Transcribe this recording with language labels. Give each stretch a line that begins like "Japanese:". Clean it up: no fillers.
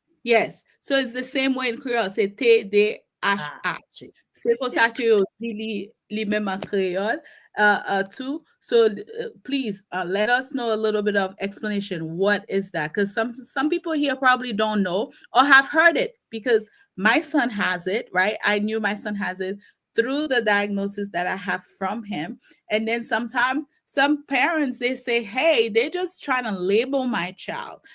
English: Yes, so it's the same way in Creole.
Haitian Creole: C'est TDAH. C'est pour ça que li même en créole too.
English: So please let us know a little bit of explanation. What is that? Because some people here probably don't know or have heard it, because my son has it, right? I knew my son has it through the diagnosis that I have from him. And then sometimes some parents, they say, hey, they're just trying to label my child.